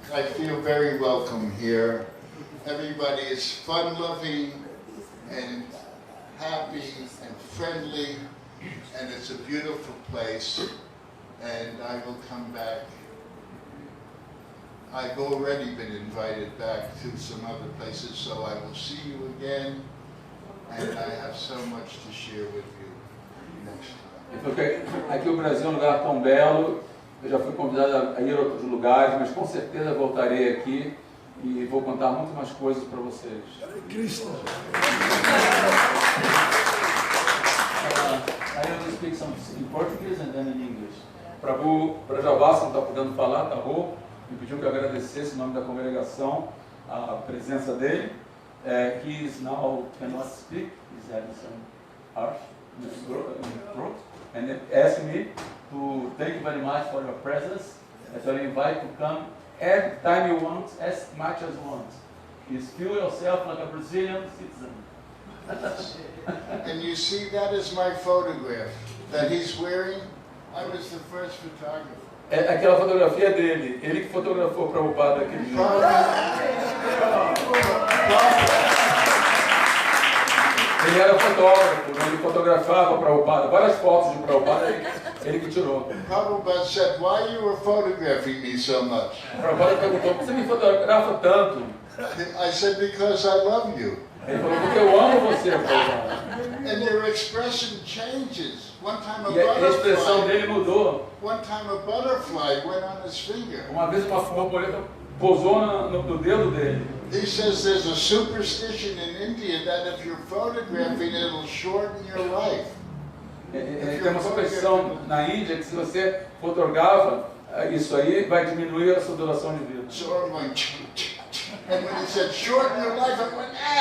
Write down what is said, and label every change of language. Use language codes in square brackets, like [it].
[en] I feel very welcome here. Everybody is fun-loving and happy and friendly, and it's a beautiful place, and I will come back. I've already been invited back to some other places, so I will see you again, and I have so much to share with you next time. [pt] Porque aqui o Brasil é um lugar tão belo. Eu já fui convidado a ir a outros lugares, mas com certeza voltarei aqui e vou contar muito mais coisas para vocês. [en] I will speak some in Portuguese and then in English. [pt] Prabhu Prajavasa não está podendo falar, tá bom? Me pediu que eu agradecesse em nome da congregação a presença dele. [en] He is now cannot speak, he's having some harsh in his throat, and he asked me to thank you very much for your presence, and so I invite you to come every time you want, as much as you want. Please feel yourself like a Brazilian citizen. And you see, that is my photograph that he's wearing. I was the first photographer. [pt] Aquela fotografia dele, ele que fotografou o Prabhupada aquele dia. Ele era fotógrafo, ele fotografava o Prabhupada, várias fotos de Prabhupada, ele que tirou. [en] Prabhupada said, why you were photographing me so much? [pt] O Prabhupada perguntou, por que você me fotografa tanto? [en] I said, because I love you. [pt] Ele falou, porque eu amo você, Prabhupada. [en] And your expression changes. One time [pt] E a expressão dele mudou. [en] One time a butterfly went on his finger. [pt] Uma vez uma borboleta pousou no dedo dele. [en] He says there's a superstition in India that if you're photographing, it'll shorten your life. [pt] Tem uma superstição na Índia que se você fotografa isso aí, vai diminuir a sua duração de vida. [en] So I'm going, and when he said shorten your life, I went,